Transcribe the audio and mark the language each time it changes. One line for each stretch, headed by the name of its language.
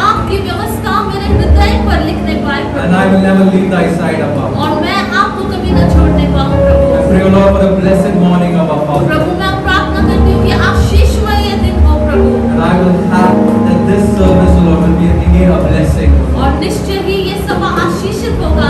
Hindi: आपकी व्यवस्था मेरे हृदय पर लिखने पाए
English: And I will
Hindi: Prabhu.
English: never leave thy side, Abba.
Hindi: और मैं आपको कभी न छोड़ने पाऊँ
English: I
Hindi: Prabhu.
English: pray, O Lord, for the blessed morning of our Father.
Hindi: प्रभु मैं प्रार्थना करती हूँ कि आशीषमय ये दिन हो प्रभु,
English: And I will have that this service, O Lord, will be indeed a blessing.
Hindi: और निश्चय ही ये सभा आशीषित होगा।